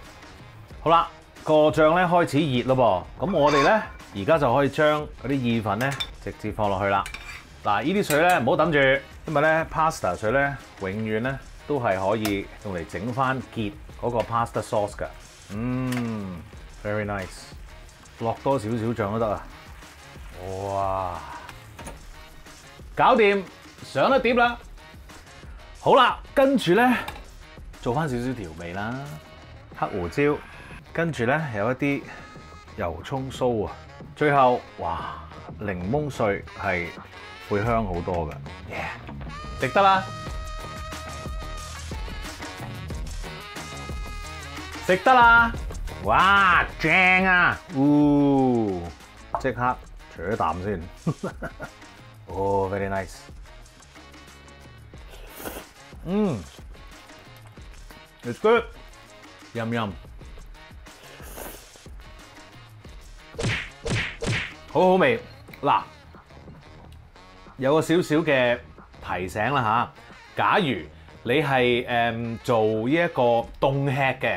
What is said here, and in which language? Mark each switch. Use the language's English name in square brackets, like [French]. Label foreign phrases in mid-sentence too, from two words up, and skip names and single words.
[Cantonese] 好啦，個醬咧開始熱咯噃，咁我哋咧而家就可以將嗰啲意粉咧直接放落去啦。嗱，呢啲水咧唔好抌住，因為咧 pasta 水咧永遠咧都係可以用嚟整翻結嗰個 [English] pasta sauce [Cantonese] 㗎。 [English] Very nice。 [Cantonese] 落多少少醬都得啊！哇，搞掂，上一碟啦。好啦，跟住咧做翻少少調味啦，黑胡椒，跟住咧有一啲油葱酥啊，最後哇檸檬碎係會香好多㗎，值得啦，食得啦！哇，正啊！即刻除咗啖先。 [English] 哦 ，very nice。It's good。 [Cantonese] 飲飲。好好味。嗱，有個少少嘅提醒啦嚇。假如你係做呢一個凍吃嘅。